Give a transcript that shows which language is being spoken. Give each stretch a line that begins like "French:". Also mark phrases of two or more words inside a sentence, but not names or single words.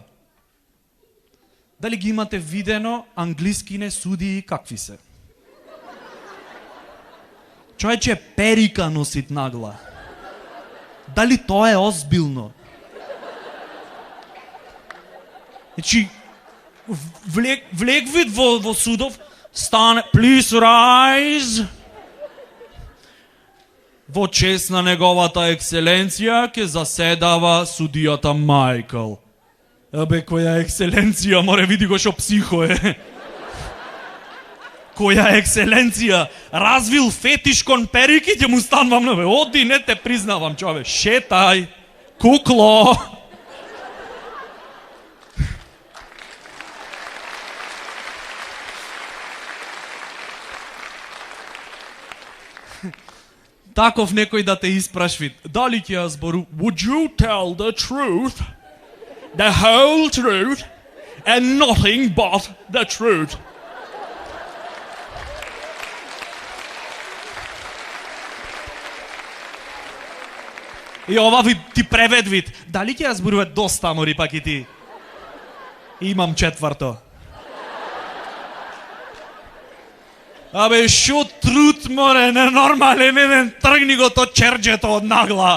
Macedonian: Дали ги имате видено англискине судии какви се? Човече, перика носит нагла. Дали тоа е озбилно? Значи, влег вид во судов, стане,
English: please rise.
Macedonian: Во чест на неговата екселенција ќе заседава судијата Майкл. Абе, која екселенција, море види го шо психо е. Која екселенција, развил фетиш кон перики, ќе му станвам на бе. Оди, не те признавам, чове. Шетај, кукло. Таков некој да те испрашви, дали ќе ја збору,
English: would you tell the truth, the whole truth, and nothing but the truth?
Macedonian: И ова ти превед вид, дали ќе ја зборува доста, мори пак и ти? Имам четврто. Абе, шо труд, море, ненормален еден, тргни го то черджето од нагла.